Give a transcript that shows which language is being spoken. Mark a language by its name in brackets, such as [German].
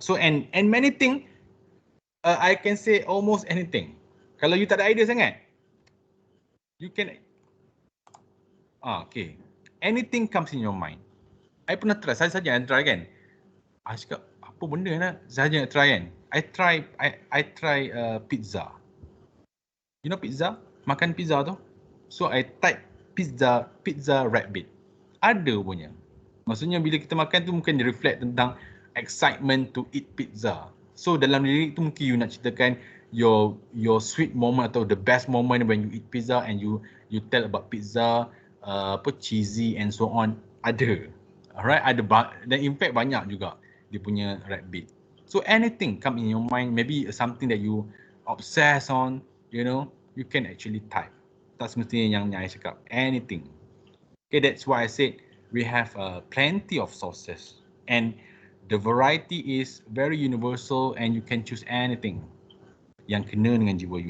[English] So and many thing, I can say almost anything. [Malay] Kalau [English] you [Malay] tak ada idea sangat, [English] you can okay. Anything comes in your mind. I [Malay] pernah [English] try, [Malay] saya saja yang try kan. I cakap apa benda nak saja nak try kan. [English] I try pizza. You know pizza? [Malay] Makan pizza tu. [English] So I type pizza rap beat. [Malay] Ada punya. Maksudnya bila kita makan tu mungkin dia [English] reflect tentang excitement to eat pizza. So [Malay] dalam lirik tu mungkin [English] you [Malay] nak ceritakan [English] your sweet moment atau the best moment when you eat pizza and you tell about pizza, cheesy and so on. Ada. Alright, [Malay] ada dan [English] in fact [Malay] banyak juga dia punya [English] rap beat. So anything come in your mind, maybe something that you obsess on, you know, you can actually type. [Malay] Tak semestinya yang I cakap. [English] Anything. Okay, that's why I said we have plenty of sources and the variety is very universal and you can choose anything [Malay] yang kena dengan jiwa you.